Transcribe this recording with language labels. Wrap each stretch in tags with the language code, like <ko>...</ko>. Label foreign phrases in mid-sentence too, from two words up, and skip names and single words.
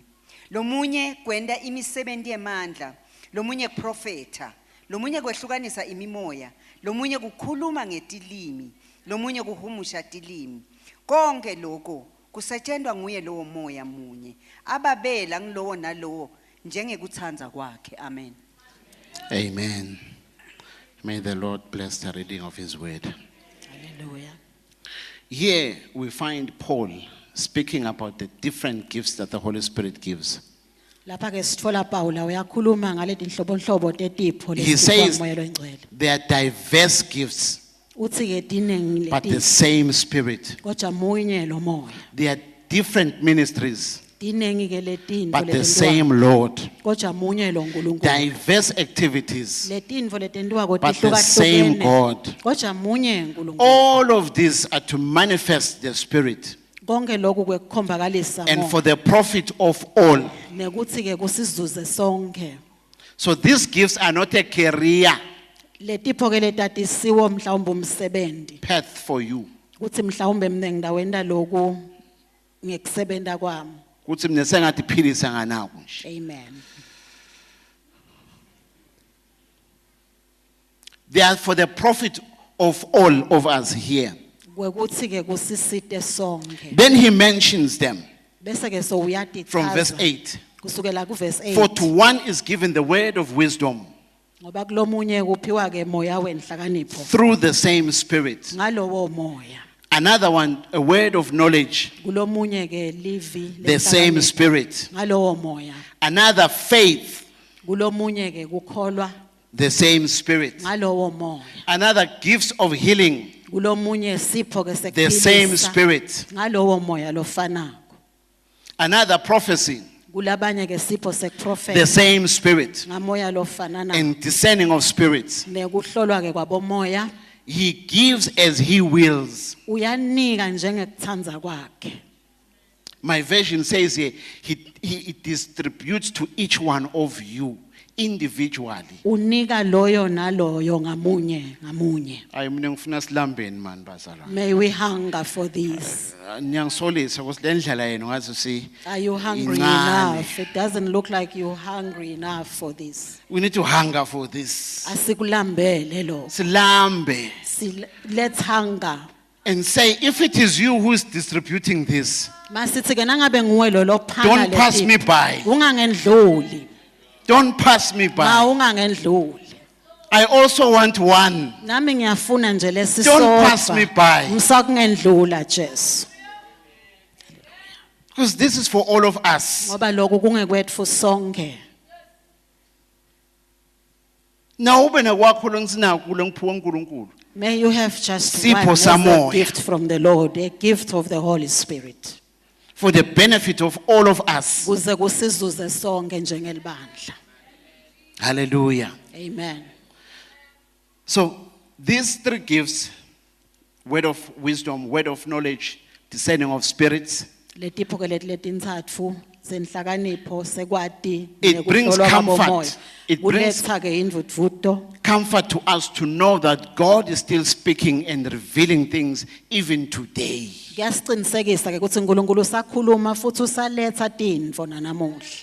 <ss>Lomunye kwenda imisebenzi yemandla, lomunye kuprofeta, lomunye kwehlukanisa imimoya, lomunye kukhuluma ngetilimi, lomunye kuhumusha tilimi. Konke lokho kusetshenzwa nguye lowo moya munye. Ababela ngilowo nalowo njengekuthandza kwakhe. Amen. Amen.</ss> <en>May the Lord bless the reading of His word. Hallelujah. Here we find Paul speaking about the different gifts that the Holy Spirit gives.</en> <ss>Lapha ke sitfola Paula uyakhuluma ngaletinhlobonhlobo tetipho</ss> <en>He</en> <ss>lesiphiwa</ss> <en>says</en> <ss>ngumoya longcwele.</ss> <en>there are diverse gifts,</en> <ss>Uthi ke tinengi</ss> <en>but the</en> <ss>leti</ss> <en>same Spirit.</en> <ss>kodwa munye lo moya.</ss> <en>There are different ministries,</en> <ss>Tinengi ke letintfo</ss> <en>but the</en> <ss>letentiwa</ss> <en>same Lord.</en> <ss>kodwa munye lo Nkulunkulu.</ss> <en>Diverse activities,</en> <ss>Letintfo letentiwa</ss> <en>but the same</en> <ss>kotihlukahlukene</ss> <en>God.</en> <ss>kodwa munye Nkulunkulu.</ss> <en>All of these are to manifest the Spirit</en> <ss>Konke lokhu kwekukhombakalisa</ss> <en>and for</en> <ss>moya</ss> <en>the profit of all.</en> <ss>nekuthi ke kusizuze sonke.</ss> <en>So these gifts are not a career</en> <ss>Letipho ke letatisiwo mhlawumbe umsebenzi.</ss> <en>path for you.</en> <ss>Kuthi mhlawumbe mina ngidawenda lokhu ngekusebenta kwami. Kuthi mina sengathi philisa nganako nje. Amen.</ss> <en>They are for the profit of all of us here.</en> <ss>Kwekuthi ke kusisite sonke.</ss> <en>Then he mentions them</en> <ss>Bese ke so uyati</ss> <en>from verse 8.</en> <ss>kusukela ku verse 8.</ss> <en>For to one is given the word of wisdom</en> <ss>Ngoba kulomunye kuphiwa ke moya wenhlakanipho</ss> <en>through the same Spirit.</en> <ss>ngalowo moya.</ss> <en>Another one, a word of knowledge,</en> <ss>Kulomunye ke livi</ss> <en>the same</en> <ss>lenhlakanipho</ss> <en>Spirit.</en> <ss>ngalowo moya.</ss> <en>Another faith,</en> <ss>Kulomunye ke kukholwa</ss> <en>the same Spirit.</en> <ss>ngalowo moya.</ss> <en>Another gifts of healing,</en> <ss>Kulomunye sipho ke</ss> <en>the same</en> <ss>sekuphilisa</ss> <en>Spirit.</en> <ss>ngalowo moya lofanako.</ss> <en>Another prophecy,</en> <ss>Kulabanye ke sipho</ss> <en>the</en> <ss>sekuprofeta</ss> <en>same Spirit.</en> <ss>ngamoya lofanana</ss> <en>And discerning of spirits.</en> <ss>nekuhlolwa ke kwabomoya.</ss> <en>He gives as he wills.</en> <ss>Uyanika njengekuthandza kwakhe.</ss> <en>My version says here, he distributes to each one of you individually.</en> <ss>Unika loyo naloyo ngamunye ngamunye. Hayi mina ngifuna silambeni man bazalwane.</ss> <en>May we hunger for this.</en> <ss>Niyangisolisa ukuthi le ndlela yenu ngathi si</ss> <en>Are you hungry</en> <ss>incane.</ss> <en>enough? It doesn't look like you're hungry enough for this. We need to hunger for this.</en> <ss>Asikulambele lo. Silambe</ss> <en>Let's hunger. and say, if it is you who is distributing this,</en> <ss>Masithi ke nangabe nguwe lo lophanga</ss> <en>don't pass</en> <ss>leti-</ss> <en>me by.</en> <ss>Ungangendluli.</ss> <en>Don't pass me</en> <ss>Ma</ss> <en>by.</en> <ss>ungangendluli.</ss> <en>I also want one.</en> <ss>Nami ngiyafuna nje lesisodwa.</ss> <en>Don't pass me by.</en> <ss>Ngisakungendlula Jesu.</ss> <en>Because this is for all of us.</en> <ss>Ngoba lokho kungekwethu sonke. Now ube nakwakho lonsinako lengiphiwe uNkulunkulu.</ss> <en>May you have just</en> <ss>Sipho</ss> <en>one as</en> <ss>samoya.</ss> <en>a gift from the Lord, a gift of the Holy Spirit. For the benefit of all of us.</en> <ss>Kuze kusizuze sonke njengelibandla. Hallelujah. Amen.</ss> <en>So these three gifts, word of wisdom, word of knowledge, discerning of spirits,</en> <ss>Letipho ke letintsatfu senhlakanipho sekwati</ss> <en>It brings</en> <ss>nekuhlolwa</ss> <en>comfort.</en> <ss>kwabomoya.</ss> <en>It brings-</en> <ss>Kuletha ke indvutvuto.</ss> <en>comfort to us to know that God is still speaking and revealing things even today.</en> <ss>Kuyasicinisekisa ke ukuthi uNkulunkulu usakhuluma futhi usaletha tintfo nanamuhla.</ss>